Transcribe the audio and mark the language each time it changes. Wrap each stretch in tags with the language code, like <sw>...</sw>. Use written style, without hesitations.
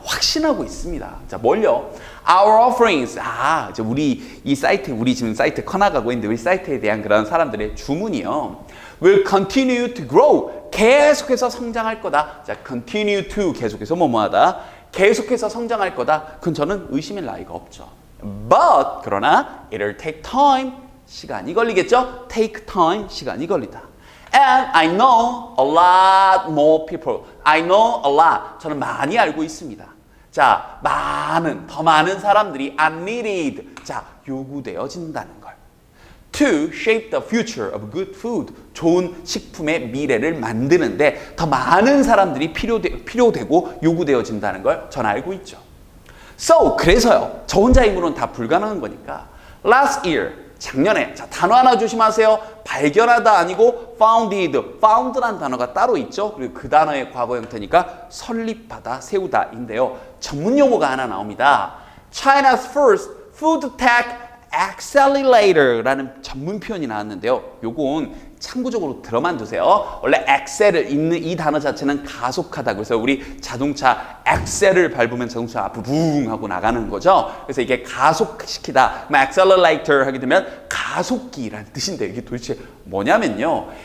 <ko>확신하고 있습니다. 자, 뭘요?</ko> <en>Our offerings.</en> <ko>이제 우리 이 사이트, 우리 지금 사이트 커나가고 있는데 우리 사이트에 대한 그런 사람들의 주문이요.</ko> <en>Will continue to grow.</en> <ko>계속해서 성장할 거다. 자,</ko> <en>continue to</en> <ko>계속해서 뭐뭐하다. 계속해서 성장할 거다. 그건 저는 의심의 나위가 없죠.</ko> <en>But</en> <ko>그러나</ko> <en>it'll take time.</en> <ko>시간이 걸리겠죠?</ko> <en>Take time.</en> <ko>시간이 걸리다.</ko> <en>And I know a lot more people. I know a lot.</en> <ko>저는 많이 알고 있습니다. 자, 더 많은 사람들이</ko> <en>are needed.</en> <ko>자, 요구되어진다는 걸.</ko> <en>To shape the future of good food.</en> <ko>좋은 식품의 미래를 만드는데 더 많은 사람들이 필요되고 요구되어진다는 걸 전 알고 있죠. So, 그래서요. 저 혼자 힘으로는 다 불가능한 거니까.</ko> <en>Last year.</en> <ko>작년에, 자, 단어 하나 조심하세요. 발견하다 아니고 found란 단어가 따로 있죠. 그리고 그 단어의 과거 형태니까 설립하다, 세우다인데요. 전문 용어가 하나 나옵니다.</ko> <en>China's first food tech accelerator라는</en> <ko>전문 표현이 나왔는데요. 요건 참고적으로 들어만 두세요. 원래 엑셀을 있는 이 단어 자체는 가속하다. 그래서 우리 자동차 엑셀을 밟으면 자동차 앞으로 붕 하고 나가는 거죠. 그래서 이게 가속시키다. accelerator 하게 되면 가속기라는 뜻인데 이게 도대체 뭐냐면요.</ko>